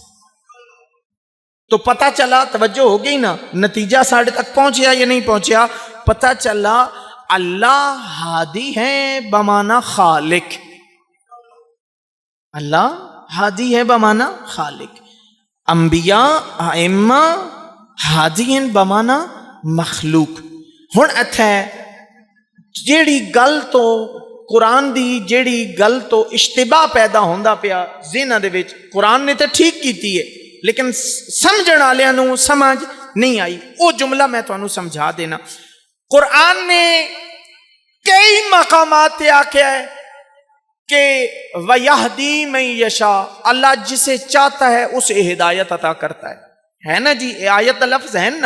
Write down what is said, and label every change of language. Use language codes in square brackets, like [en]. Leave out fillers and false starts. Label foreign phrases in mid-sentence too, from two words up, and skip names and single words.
[pa] تو پتہ چلا، توجہ ہو گئی نا، نتیجہ ساڑھے تک پہنچیا یا نہیں پہنچیا؟ پتہ چلا اللہ ہادی ہے بمانا خالق، اللہ ہادی ہے بمانا خالق، انبیاء ائمہ ہادی ہیں بمانا مخلوق۔ ہن اتھے جیڑی گل تو قرآن دی جیڑی گل تو اشتباہ پیدا ہوندا پیا ذہناں دے وچ، قرآن نے تے ٹھیک کیتی ہے لیکن سمجھن والےاں نوں سمجھ نہیں آئی، وہ جملہ میں تانوں سمجھا دینا۔ قرآن نے کئی مقامات تے آکھیا ہے کہ [ar] وَيَهْدِي مَن يَشَاءُ، [ur] اللہ جسے چاہتا ہے اسے ہدایت عطا کرتا [pa] ہے نا جی، آیت لفظ ہے نا۔